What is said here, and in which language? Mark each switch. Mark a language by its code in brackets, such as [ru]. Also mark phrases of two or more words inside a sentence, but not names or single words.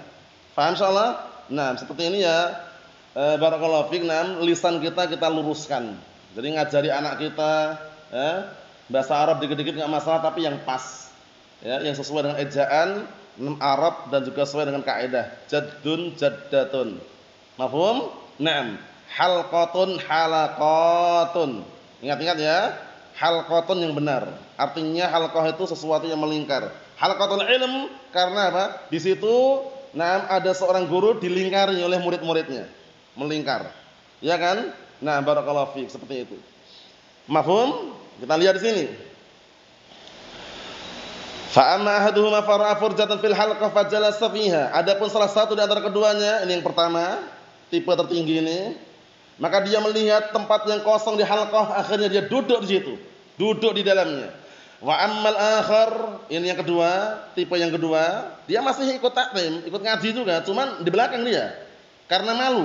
[id] Paham insyaallah? Nah, seperti ini ya. [ar] Barakallahu fiik, [id] lisan kita luruskan. Jadi ngajari anak kita, bahasa Arab dikit-dikit enggak masalah, tapi yang pas. Ya, yang sesuai dengan ejaan Arab dan juga sesuai dengan kaidah. [ar] Jaddun, jaddatun. Mafhum? Naam. Halqatun, halaqatun. [id] Ingat-ingat ya, halqatun yang benar. Artinya halqah itu sesuatu yang melingkar. [ar] Halqatul ilm [id] karena apa? Di situ ada seorang guru dilingkari oleh murid-muridnya. Melingkar. Ya kan? Nah, [ar] barakallahu fiik, [id] seperti itu. Mafhum? Kita lihat di sini. [ar] Fa amma ahaduhuma fara'a furjatan fil halqah fajalasa fiha. [id] Adapun salah satu di antara keduanya, ini yang pertama, tipe tertinggi ini, maka dia melihat tempat yang kosong di halqah, akhirnya dia duduk di situ, duduk di dalamnya. [ar] Wa ammal akhar, [id] ini yang kedua, tipe yang kedua, dia masih ikut taklim, ikut ngaji juga, cuman di belakang dia karena malu.